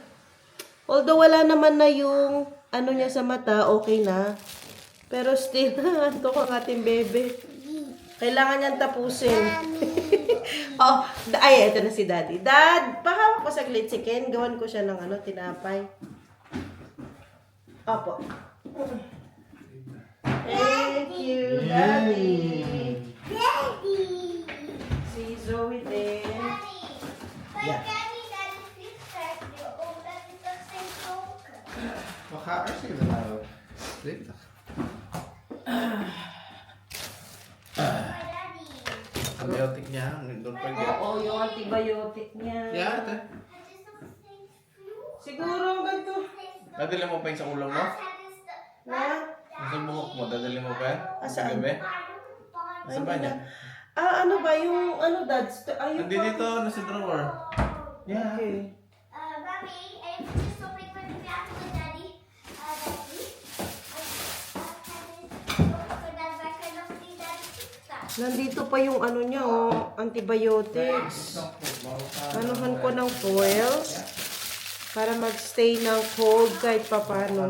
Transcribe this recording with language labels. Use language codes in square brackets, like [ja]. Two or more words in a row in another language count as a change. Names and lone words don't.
[tl] Although wala naman na yung niya sa mata, okay na. Pero still, antok ang ating bebe. Kailangan niyang tapusin. Ito na si Daddy. Dad, pahawak ko saglit si Ken. Gawan ko siya ng tinapay. Opo. [en] Thank you, Daddy. Daddy. [tl] Si Zoe din. [en] Yeah. [nl] Wat gaat er zitten nou? Dit. [tl] Antibiotic niya, doon pa yan. Oo, yung antibiotic niya. [nl] Ja, ate. [tl] Siguro ganito. Dadali mo pa yun sa ulam mo? Na? Sa buhok mo, dadali mo pa yan? Sa Saan? gabi? Sa banyo? Ano ba? Yung Dad? Ayun Hindi dito, nasa drawer. [en] Yeah. Okay. Mommy, I have to stop it when we ask the daddy. [tl] Nandito pa yung niya, antibiotics. Anuhan ko ng foil para magstay ng cold kahit papano.